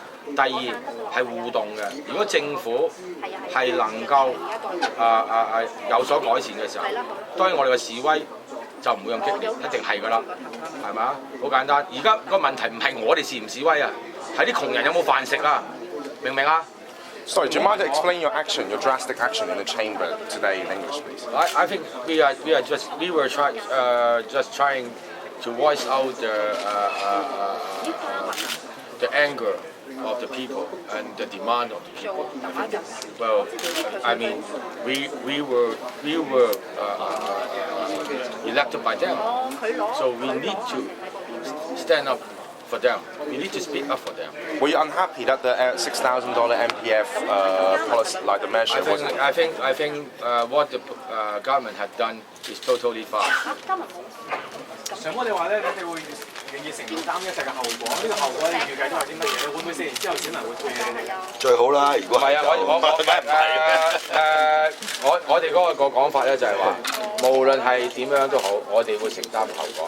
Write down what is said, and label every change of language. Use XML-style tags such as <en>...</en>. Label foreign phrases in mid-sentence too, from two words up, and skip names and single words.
<yue>第二係互動嘅。如果政府係能夠有所改善嘅時候，當然我哋嘅示威就唔會咁激烈，一定係㗎啦，係咪啊？好簡單。而家個問題唔係我哋示唔示威啊，係啲窮人有冇飯食啊？明唔明啊？</yue> <en>Sorry, do you mind to explain your action, your drastic action in the chamber today in English, please? I think we were just trying to voice out the anger of the people and the demand of the people. Well, I mean, we were elected by them, so we need to stand up for them. We need to speak up for them. Were you unhappy that the $6,000 MPF policy, like the measure, wasn't? I think what the government had done is totally fine.</en> <yue>上哥，你話咧，你哋會願意承擔一切嘅後果？呢個後果你預計都係啲乜嘢？你會唔會4年之後選民會退你哋？最好啦，如果唔係啊，我哋嗰個講法咧就係話，無論係點樣都好，我哋會承擔後果。</yue>